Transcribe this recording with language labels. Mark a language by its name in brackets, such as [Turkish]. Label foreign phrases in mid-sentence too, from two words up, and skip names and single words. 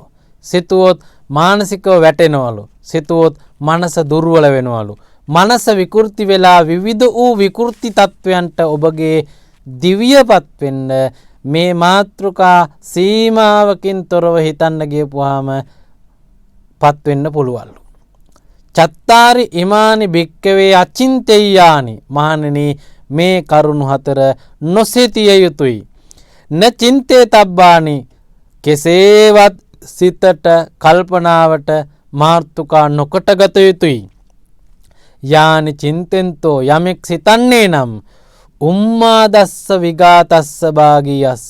[Sinhala] සිතුවොත් මානසිකව වැටෙනවලු. සිතුවොත් මනස දුර්වල වෙනවලු. මනස විකෘති වෙලා විවිධ වූ විකෘති තත්වයන්ට ඔබගේ දිව්‍යපත් වෙන්න මේ මාත්‍රිකා සීමාවකින් තොරව හිතන්න ගියපුවාම පත් වෙන්න පුළුවන්ලු. [Pali] චත්තාරි ඉමානි භික්කවේ අචින්තෙය්‍යානි. [Sinhala] මහණෙනි මේ කරුණු 4 නොසිතිය යුතුයි. [Pali] න චින්තේ තබ්බානි. [Sinhala] කෙසේවත් සිතට කල්පනාවට මාර්තුකා නොකොට ගත යුතුයි. [Pali] යානි චින්තෙන්තෝ [Sinhala] යමෙක් සිතන්නේ නම් [Pali] උම්මාදස්ස විගාතස්ස භාගීයස්ස.